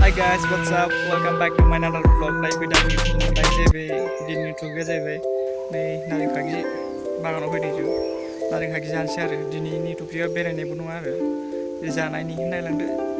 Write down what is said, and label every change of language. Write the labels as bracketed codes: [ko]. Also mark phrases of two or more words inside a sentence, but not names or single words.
[en] Hi guys, what's up? Welcome back to my another vlog. Like we done [brx] दिन टुगे जाहैबाय नै नारें खागि बागानाव फैदों जों नारें खागि जानोसै आरो दिनैनि टपिकआ बेरायनायबो नङा आरो जानायनि नायलांदो।